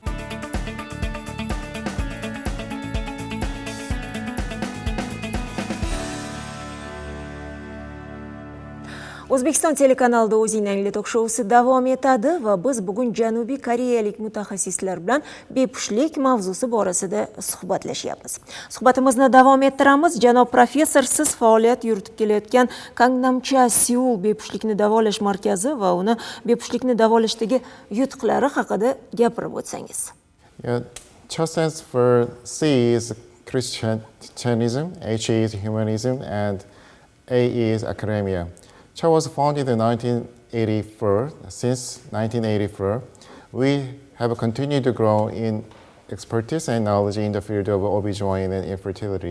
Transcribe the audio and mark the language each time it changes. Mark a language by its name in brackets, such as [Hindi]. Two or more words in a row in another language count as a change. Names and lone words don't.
[Uzbek] O'zbekiston telekanalida o'zingni angla tok-shousi davom etadi va biz bugun Janubiy Koreyalik mutaxassislar bilan bepushtlik mavzusi borasida suhbatlashyapmiz. Suhbatimizni davom ettiramiz. Janob professor, siz faoliyat yuritib kelayotgan Pak Chan U bepushtlikni davolash markazi va uni bepushtlikni davolashdagi yutuqlari haqida gapirib o'tsangiz. [English] Yeah, Cha stands for C is Christianism, H is humanism, and A is academia. Cha was founded in 1984. Since 1984, we have continued to grow in expertise and knowledge in the field of OB/GYN and infertility.